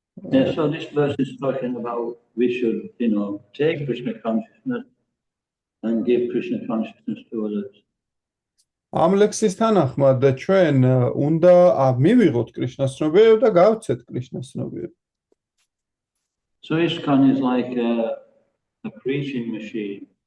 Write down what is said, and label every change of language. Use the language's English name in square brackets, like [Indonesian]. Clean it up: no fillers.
[English] Yeah, so this verse is talking about we should, take Krishna consciousness and give Krishna consciousness to others. [Georgian] ამ ლექსის თანახმად ჩვენ უნდა მივიღოთ კრიშნას ცნობიერება და გავცეთ კრიშნას ცნობიერება. [English] So ISKCON is like a preaching machine.